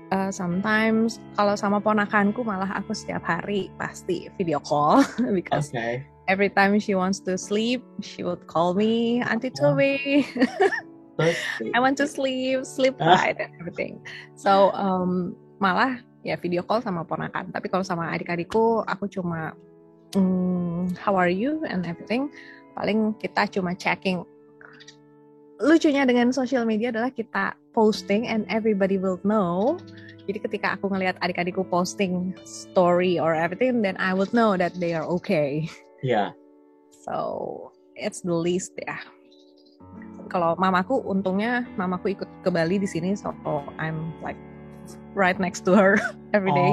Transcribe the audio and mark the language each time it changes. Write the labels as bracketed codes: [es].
[en] Sometimes [id] kalau sama ponakanku malah aku setiap hari pasti [en] video call because every time she wants to sleep, she would call me, Auntie Toby. I want to sleep right and everything. So [id] malah ya video call sama ponakan. Tapi kalau sama adik-adikku aku cuma [en] how are you and everything. [id] Paling kita cuma checking. Lucunya dengan social media adalah kita posting [en] and everybody will know. [id] Jadi ketika aku ngelihat adik-adikku posting story [en] or everything, then I would know that they are okay. Yeah. So it's the least ya. [id] Kalau mamaku, untungnya mamaku ikut ke Bali di sini, [en] so I'm like right next to her every day.